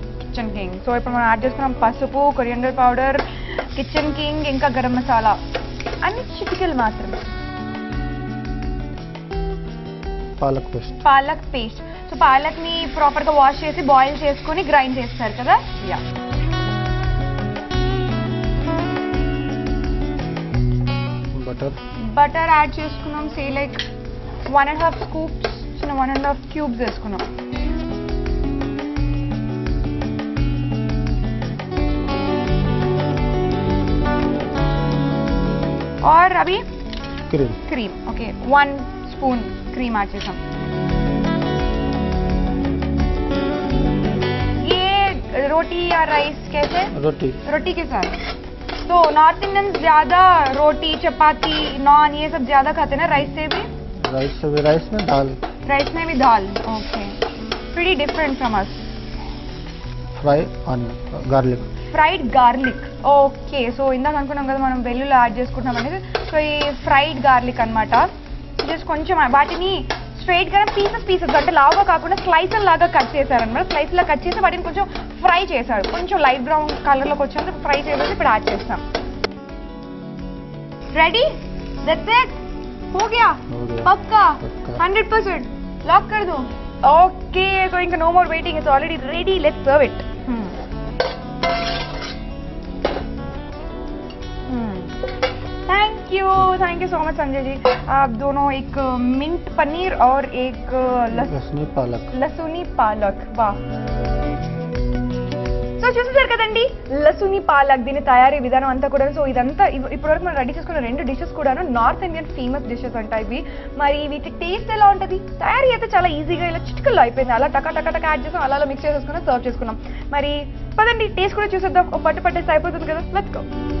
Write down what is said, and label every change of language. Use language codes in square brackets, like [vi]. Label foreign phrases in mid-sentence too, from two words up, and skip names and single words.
[te] కిచెన్ కింగ్ సో ఇప్పుడు మనం యాడ్ చేసుకున్నాం పసుపు [en] coriander powder [te] కిచెన్ కింగ్ ఇంకా గరం మసాలా అన్ని చిటికెలు మాత్రమే పాలక్ పేస్ట్ సో పాలక్ ని ప్రాపర్ గా వాష్ చేసి బాయిల్ చేసుకొని గ్రైండ్ చేస్తారు కదా యా బటర్ యాడ్ చేసుకున్నాం [en] say like [te] 1.5 స్కూప్స్ 1.5 క్యూబ్స్ వేసుకున్నాం [hi] और अभी क्रीम ओके 1 स्पून क्रीम ऐड [te] చేసాం [hi] ये रोटी या राइस कैसे रोटी के साथ तो [en] North Indians [hi] ज्यादा रोटी चपाती नान ये सब ज्यादा खाते हैं ना राइस में भी दाल ओके [en] pretty different from us fried garlic [te] ఓకే సో ఇందాక అనుకున్నాం కదా మనం వెల్లుల్లి యాడ్ చేసుకుంటున్నాం అనేది సో ఈ [en] fried garlic [te] అనమాట జస్ట్ కొంచెం వాటిని స్ట్రైట్ గా పీసెస్ అంటే లావుగా కాకుండా స్లైసర్ లాగా కట్ చేశారనమాట స్లైస్ లా కట్ చేసి వాటిని కొంచెం ఫ్రై చేశారు కొంచెం [en] light brown colour [te] లోకి వచ్చేంత ఫ్రై చేసేసి ఇప్పుడు యాడ్ చేస్తాం [en] ready that's it [hi] हो गया पक्का 100% लॉक कर दो ओके [en] so इंका no more waiting it's already ready let's serve it thank you so much [hi] संजय जी आप दोनों एक मिंट पनीर और एक लसूनी पालक वाह [te] సో చూసేసారు కదండి లసుని పాలక్ దీని తయారీ విధానం అంతా కూడా సో ఇదంతా ఇప్పటివరకు మనం రెడీ చేసుకున్న రెండు డిషెస్ కూడాను [en] North Indian famous dishes [te] అంట ఇవి మరి వీటి టేస్ట్ ఎలా ఉంటుంది తయారీ అయితే చాలా ఈజీగా ఇలా చిటికల్లో అయిపోయింది అలా టకా టకా టకా యాడ్ చేసాం అలా మిక్స్ చేసేసుకున్నాం సర్వ్ చేసుకున్నాం మరి పదండి టేస్ట్ కూడా చూసేద్దాం ఒక పట్టు పట్టేసి అయిపోతుంది కదా [en] let's go